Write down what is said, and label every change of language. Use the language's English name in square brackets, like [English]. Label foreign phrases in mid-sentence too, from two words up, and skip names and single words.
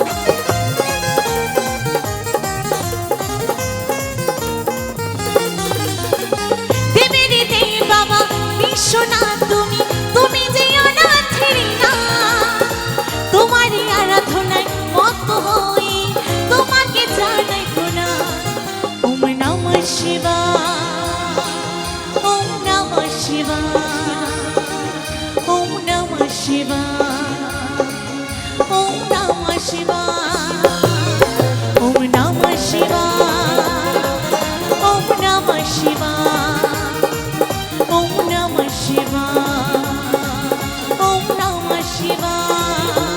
[Bangla] দেবীর দেব বাবা বিশ্বনাথ তুমি, তুমি যেও না ছেড়ে না, তোমারই আরাধনায় মত্ত হয়ে তোমাকে জানাই প্রণাম। [Sanskrit] ওম নমঃ শিবায়, ওম নমঃ শিবায়, ওম নমঃ শিবায়, ওম নমঃ শিবায়, ওম নমঃ শিবায়, ওম নমঃ শিবায়, ওম নমঃ শিবায়, ওম নমঃ শিবায়।